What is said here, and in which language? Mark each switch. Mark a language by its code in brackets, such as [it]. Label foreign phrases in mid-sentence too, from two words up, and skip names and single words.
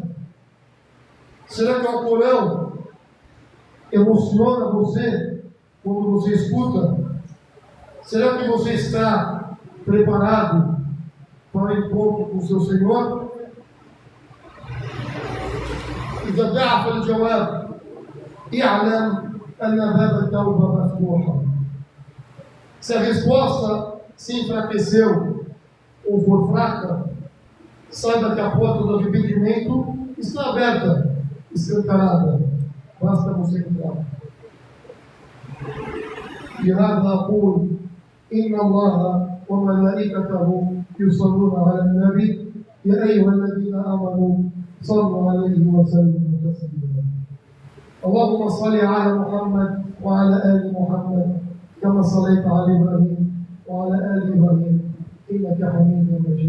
[pt] Será que o Alcorão emociona você quando você escuta? Será que você está preparado para o encontro com o seu Senhor? [ar] إذا ضعف الجواب اعلم أن باب التوبة مفتوحا. [pt] Se a resposta se enfraqueceu ou for fraca, saiba que a porta do arrependimento está aberta, escancarada. Basta você entrar. [ar] لهذا أقول إن الله وملائكته يصلون على النبي يا أيها الذين آمنوا صلوا عليه وسلموا تسليما. اللهم صل على محمد وعلى آل محمد كما صليت على إبراهيم وعلى آل إبراهيم إنك حميد مجيد.